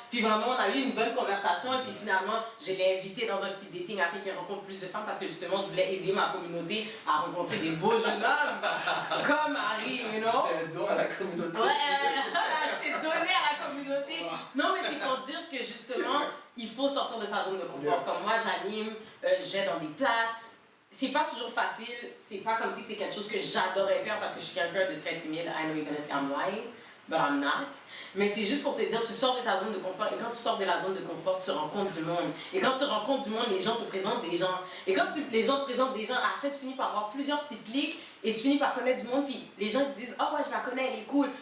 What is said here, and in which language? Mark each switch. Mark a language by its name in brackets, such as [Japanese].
[French] Puis vraiment, on a eu une bonne conversation et puis finalement, je l'ai invité dans un speed dating afin qu'il rencontre plus de femmes parce que justement, je voulais aider ma communauté à rencontrer des beaux jeunes hommes comme Harry, [English] you know. [French] T'es un don à la communauté. Ouais, je t'ai donné à la communauté. Non, mais c'est pour dire que justement, il faut sortir de sa zone de confort. Comme moi, j'anime, j'ai dans des places. C'est pas toujours facile, c'est pas comme si c'est quelque chose que j'adorais faire parce que je suis quelqu'un de très timide. [English] I know you're gonna say I'm lying, but I'm not. [French] Mais c'est juste pour te dire, tu sors de ta zone de confort et quand tu sors de la zone de confort, tu rencontres du monde. Et quand tu rencontres du monde, les gens te présentent des gens. Et quand les gens te présentent des gens, à la fin, tu finis par avoir plusieurs petits clics et tu finis par connaître du monde. Puis les gens te disent, oh ouais, je la connais, elle est cool.